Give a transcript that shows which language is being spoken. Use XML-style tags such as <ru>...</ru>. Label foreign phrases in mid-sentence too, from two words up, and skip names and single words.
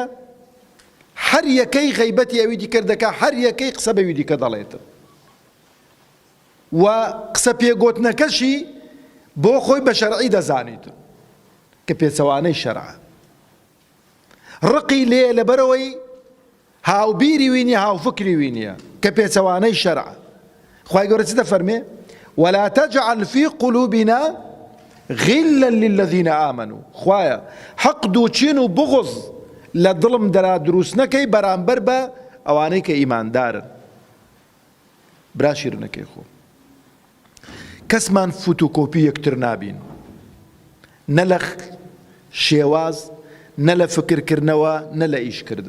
<ckb>هەر یەکەی غەیبەتی ئەوی دیکە دەکا، هەر یەکەی قسە بەوی دیکە دەڵێتن، و قسە پێگوتنەکەشی بۆ خۆی بە شەرعی دەزانیتن کە پێچەوانەی شەرعە. ڕقی لێ لەبەرەوەی هاوبیری وینی هاوفکری وینیە کە پێچەوانەی شەرعە. خوای گەورە چ دەفەرمێ؟</ckb> <ar>ولا تجعل في قلوبنا غلا للذين آمنوا.</ar> <ckb>خوایە حەقد و چین و بغض لە دڵم دەرا دروست نەکەی بەرامبەر بە ئەوانەی کە ئیماندارن. برا شیرنەکەی خۆ کەسمان فوتوکۆپی یەکتر نابین، نە لە شێواز، نە لە فکرکردنەوە، نە لە ئیشکردن.</ckb>